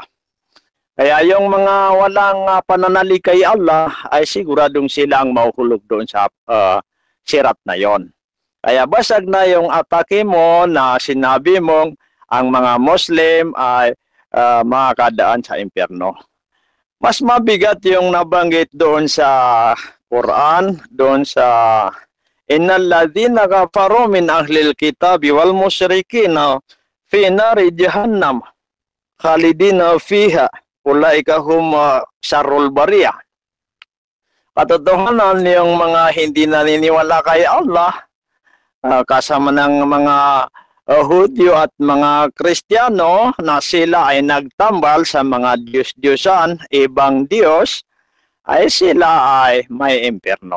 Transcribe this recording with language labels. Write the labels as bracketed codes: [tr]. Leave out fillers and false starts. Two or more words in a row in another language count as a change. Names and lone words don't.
[tl] Kaya yung mga walang pananalig kay Allah ay siguradong silang mahuhulog doon sa sirat na yon. Kaya basag na yung atake mo na sinabi mong ang mga Muslim ay makakadaan sa impyerno. Mas mabigat yung nabanggit doon sa [ar] Quran, doon sa إن الذين كفروا من أهل الكتاب والمشركين في نار جهنم خالدين فيها أولئك هم شر البرية. [tl] Katotohanan yung mga hindi naniniwala kay Allah, kasama ng mga Hudyo at mga Kristiyano na sila ay nagtambal sa mga Diyos-Diyosan, ibang Diyos, ay sila ay may impyerno.